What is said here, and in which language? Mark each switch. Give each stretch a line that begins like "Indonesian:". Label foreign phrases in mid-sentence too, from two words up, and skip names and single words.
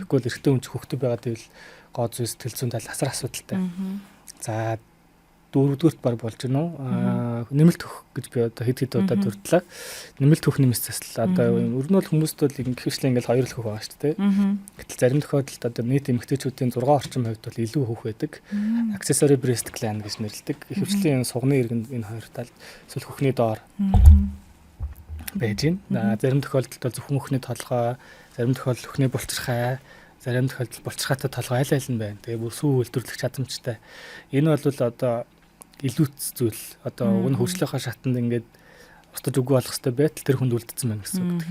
Mongolian: Тэгвэл эрэгтэй хүн ч хөхтэй байгаа гэвэл гоо зүй сэтгэл зүйн тал асар асуудалтай. За дөрөвдүгürt баг болж гэнэ үү? Нэмэлт хөх гэж би одоо хэд удаа дурдлаа. Нэмэлт хөхний мэс засал одоо ер нь бол хүмүүст бол ихвчлэн ингээл хоёр л хөх байгаа шүү дээ. Гэтэл зарим тохиолдолд одоо нийт эмэгтэйчүүдийн 6 орчим хувьд бол илүү хөх байдаг.
English: Accessory breast gland
Mongolian: гэж нэрлэдэг. Ихвчлэн сувганы иргэнд энэ хоёр тал эсвэл хөхний доор байж байна. Зарим тохиолдолд бол зөвхөн хөхний толгой, зарим тохиолдолд хөхний булчирхай, зарим тохиолдолд булчирхайтай толгой аль аль нь байна. Тэгээ бүр сүү үйлдвэрлэх чадамжтай. Энэ бол одоо илүүц зүйл одоо өгн хөгжлийнхаа шатанд ингээд устж үгүй болох хэвээр байтал тэр хүнд үлдсэн байна гэсэн үг.